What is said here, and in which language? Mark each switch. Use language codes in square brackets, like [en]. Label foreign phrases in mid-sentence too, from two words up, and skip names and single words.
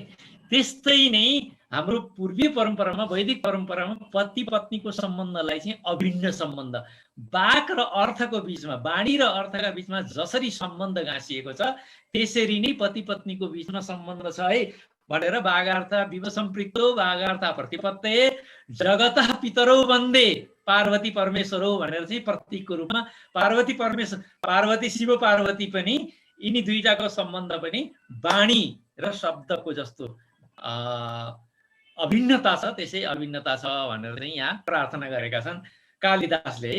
[ne] त्यस्तै नै हाम्रो पूर्वीय परम्परामा, वैदिक परम्परामा पति पत्नीको सम्बन्धलाई चाहिँ अभिन्न सम्बन्ध, वाक र अर्थको बिचमा, वाणी र अर्थका बिचमा जसरी सम्बन्ध गाँसिएको छ त्यसरी नै पति पत्नीको बिचमा सम्बन्ध छ है भनेर [sa] वागार्थ विव सम्पृक्तो वागार्थ प्रतिपत्तये जगतः पितरौ वन्दे पार्वती परमेश्वरौ [ne] भनेर चाहिँ प्रतीकको रूपमा पार्वती शिव पार्वती पनि, यिनी दुईटाको सम्बन्ध पनि वाणी र शब्दको जस्तो अभिन्नता छ, त्यसै अभिन्नता छ भनेर चाहिँ यहाँ प्रार्थना गरेका छन् कालिदासले है।